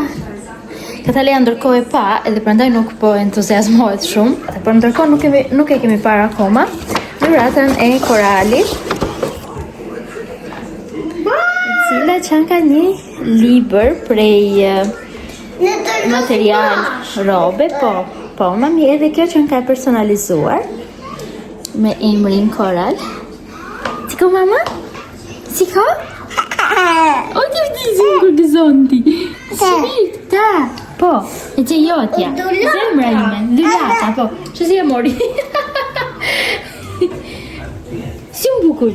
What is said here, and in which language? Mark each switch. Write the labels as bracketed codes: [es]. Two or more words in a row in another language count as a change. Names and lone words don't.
[sq] Katalea ndërkohë e pa, edhe prandaj nuk po entuziazmohet shumë, por ndërkohë nuk e kemi parë akoma dhuratën e Koralit, e cila që ka një libër prej material robe, po mami, edhe kjo që ka personalizuar me emrin Koral. Si ko mama? Si ko? O ti kur gëzonti. Ta, po, e që jotja. Zemra ime, dhurata, po. Që si e mori? Shumë bukur.